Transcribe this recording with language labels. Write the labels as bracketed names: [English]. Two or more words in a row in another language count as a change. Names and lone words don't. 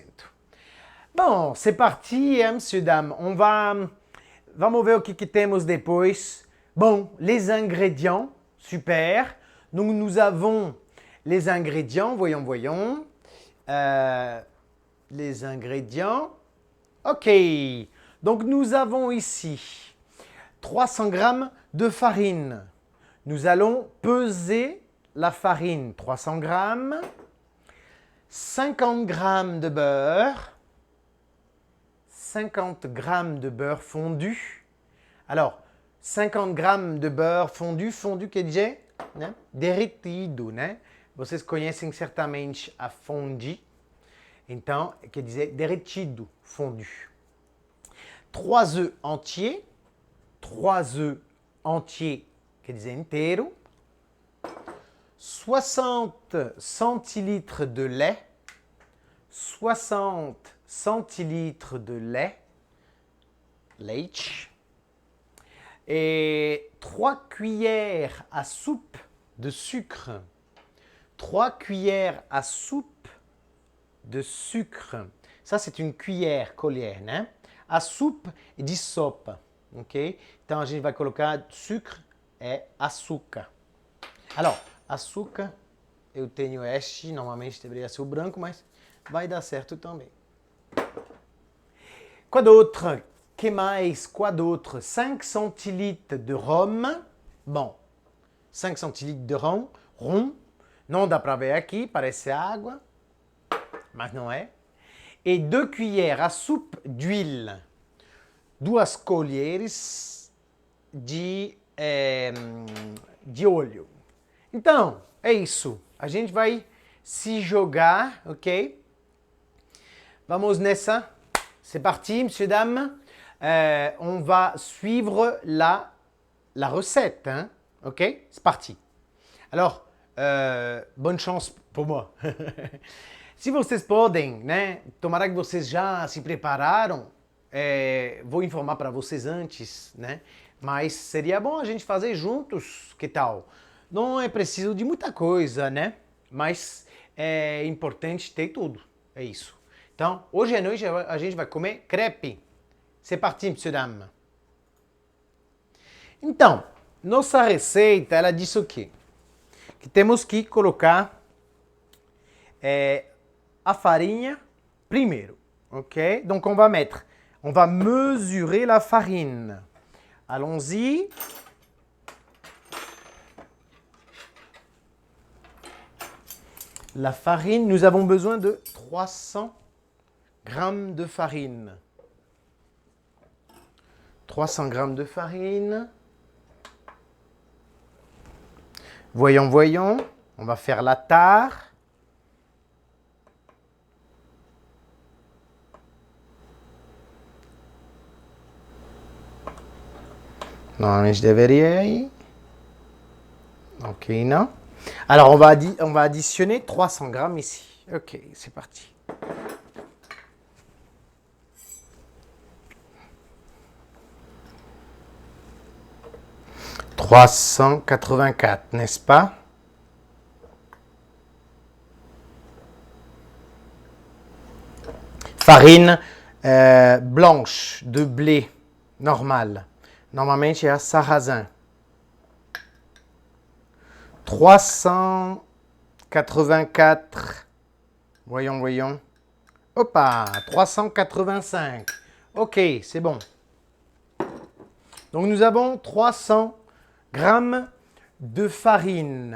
[Portuguese] Bom, [French] c'est parti, hein, monsieur, dame. [Portuguese] Vamos ver o que temos depois. [French] Bon, les ingrédients, super. Donc nous avons les ingrédients, voyons. Les ingrédients. Ok, donc nous avons ici 300 g de farine. Nous allons peser la farine, 300 g, 50 g de beurre, 50 g de beurre fondu. Alors, 50 g de beurre fondu [Portuguese] quer dizer, né? Derretido, né? Vocês conhecem certamente a fondue. Então, quer dizer derretido, fondu. [French] 3 œufs entiers. 3 œufs entiers, [Portuguese] quer dizer inteiro. [French] 60 centilitres de lait. 60 centilitres de lait. [Portuguese] Leite. [French] Et 3 cuillères à soupe de sucre. 3 cuillères à soupe de sucre. Ça, c'est une cuillère, [Portuguese] colher, né? A soupe de sopa, ok? Então, a gente vai colocar sucre e açúcar. Alors, açúcar, eu tenho este, normalmente deveria ser o branco, mas vai dar certo também. [French] Quoi d'autre? [Portuguese] Que mais? [French] Quoi d'autre? 5 centilitres de rhum. Bom, 5 centilitres de rhum. [Portuguese] Não dá para ver aqui, parece água, mas não é. [French] E 2 cuillères à soupe d'huile. [Portuguese] 2 colheres de óleo. Então, é isso. A gente vai se jogar, ok? Vamos nessa. [French] C'est parti, messieurs, dames. On va suivre la recette, hein? Ok? C'est parti. Alors, bonne chance pour moi. [Portuguese] Se vocês podem, né? Tomara que vocês já se prepararam. Vou informar para vocês antes, né? Mas seria bom a gente fazer juntos, que tal? Não é preciso de muita coisa, né? Mas é importante ter tudo. É isso. Então, hoje à noite a gente vai comer crepe. [French] C'est parti, monsieur, dame. [Portuguese] Então, nossa receita, ela diz o quê? Que temos que colocar a farinha primeiro, ok? [French] Donc, on va mesurer la farine. Allons-y. La farine, nous avons besoin de 300 g de farine. 300 g de farine. Voyons. On va faire la tare. [Portuguese] Normalmente deveria ir. [French] Ok, non. Alors, on va additionner 300 g ici. Ok, c'est parti. « 384, n'est-ce pas? Farine blanche de blé normale. [Portuguese] Normalmente é a sarrasin. 384. [French] Voyons. Hoppa, 385. Ok, c'est bon. Donc nous avons 300 grammes de farine.